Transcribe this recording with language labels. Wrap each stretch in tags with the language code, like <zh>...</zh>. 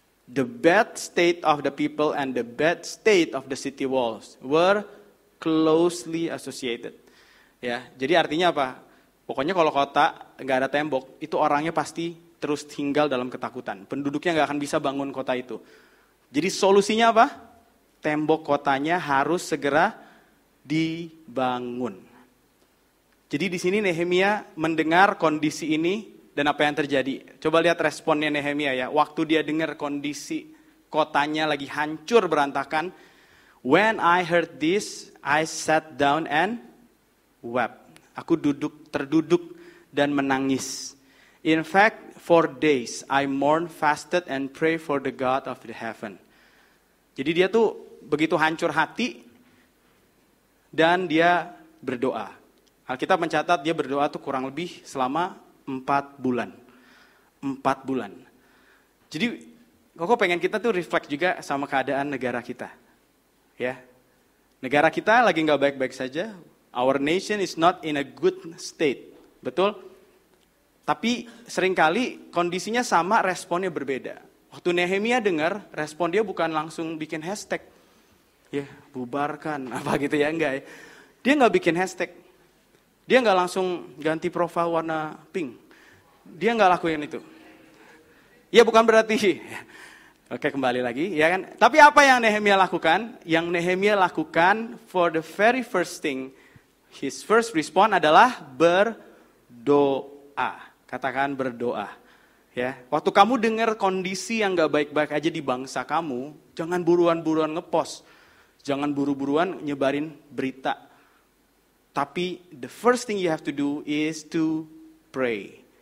<en>The bad state of the people and the bad state of the city walls were closely associated.</en> <id>Ya, jadi artinya apa? Pokoknya kalau kota nggak ada tembok, itu orangnya pasti terus tinggal dalam ketakutan. Penduduknya nggak akan bisa bangun kota itu. Jadi solusinya apa? Tembok kotanya harus segera dibangun. Jadi di sini Nehemia mendengar kondisi ini. Dan apa yang terjadi? Coba lihat responnya Nehemia ya. Waktu dia dengar kondisi kotanya lagi hancur berantakan.</id> <en>When I heard this, I sat down and wept.</en> <id>Aku terduduk dan menangis.</id> <en>In fact, 4 days I mourned, fasted and prayed for the God of the heaven.</en> <id>Jadi dia tuh begitu hancur hati dan dia berdoa. Alkitab mencatat dia berdoa tuh kurang lebih selama 4 bulan. 4 bulan. Jadi Koko pengen kita tuh reflect juga sama keadaan negara kita. Ya. Negara kita lagi gak baik-baik saja.</id> <en>Our nation is not in a good state.</en> <id>Betul? Tapi seringkali kondisinya sama, responnya berbeda. Waktu Nehemia dengar, respon dia bukan langsung bikin hashtag. Ya, bubarkan, apa gitu ya, enggak ya. Dia gak bikin hashtag. Dia nggak langsung ganti profil warna pink. Dia nggak lakuin itu. Ya bukan berarti. Oke kembali lagi ya kan. Tapi apa yang Nehemia lakukan?</id> <en>Yang Nehemia lakukan for the very first thing. His first response adalah berdoa.</en> <id>Katakan berdoa. Ya, waktu kamu dengar kondisi yang nggak baik-baik aja di bangsa kamu, jangan buruan-buruan ngepost. Jangan buru-buruan nyebarin berita.</id> <en>Tapi the first thing you have to do is to pray.</en>